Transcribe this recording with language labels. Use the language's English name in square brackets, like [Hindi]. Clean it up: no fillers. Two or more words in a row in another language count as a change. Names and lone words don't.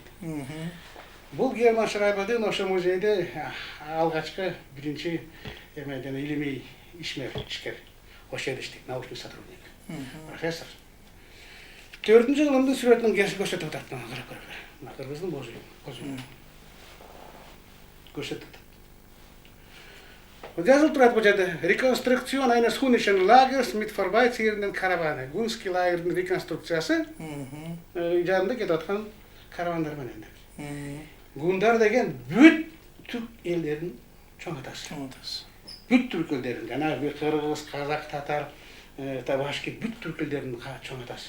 [Kyrgyz] Бул Герман Шрайбердин ошо музейде алгачкы биринчи жана илимий ишкер. Ошол жерде иштейт, [Russian] научный сотрудник. [Kyrgyz] Профессор. 4-кылымдын сүрөтүн көрсөтүп атат, мына карап көрөлү. Мына кыргыздын бозу. Көрсөтүп атат. Жазылып турат бул жерде. [German] Rekonstruktion eines Hunischen Lagers mit vorbeiziehenden Karawane. [Kyrgyz] Гунский лагердин реконструкциясы жанында кетип аткан каравандар менен деп. Гундар деген бүт түрк элдерин чоң атасы. Бүт түрк элдерин, жанагы кыргыз, казак, татар, башкир бүт түрк элдерин чоң атасы.